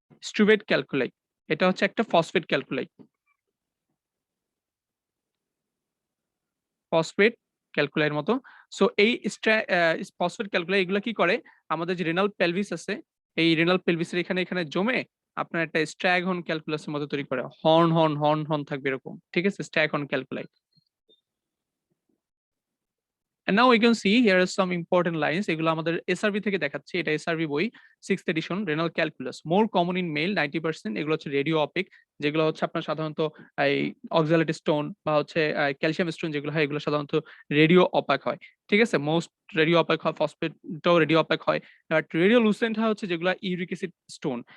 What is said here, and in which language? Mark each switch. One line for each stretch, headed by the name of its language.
Bangla: স্ট্রুভাইট calculi, এটা হচ্ছে একটা ফসফেট ক্যালকুলাই, ফসফেট ক্যালকুলাইয়ের মতো। সো এই ফসফেট ক্যালকুলাই এগুলো কি করে? আমাদের যে রেনাল পেলভিস আছে, এই রেনাল পেলভিসের এখানে এখানে জমে আপনার একটা স্ট্র্যাগহর্ন ক্যালকুলাসের মতো তৈরি করে। হর্ন হর্ন হর্ন হর্ন থাকবে এরকম। ঠিক আছে, স্ট্র্যাগহর্ন calculi.
English: And now we can see here are some important lines.
Bangla: এগুলো আমাদের SRV থেকে দেখাচ্ছে, এটা SRV বই 6th edition renal calculus.
English: More common in male
Bangla: 90%, এগুলো হচ্ছে রেডিও অপিক, যেগুলো হচ্ছে আপনার সাধারণত এই অক্সালেট স্টোন বা হচ্ছে ক্যালসিয়াম স্টোন যেগুলো হয় এগুলো সাধারণত রেডিও অপাক হয়। ঠিক আছে, মোস্ট রেডিও অপাক হয়, ফসফেটটাও রেডিও অপাক হয়। বাট রেডিও লুসেন্ট হয় হচ্ছে যেগুলো ইউরিক অ্যাসিড স্টোন।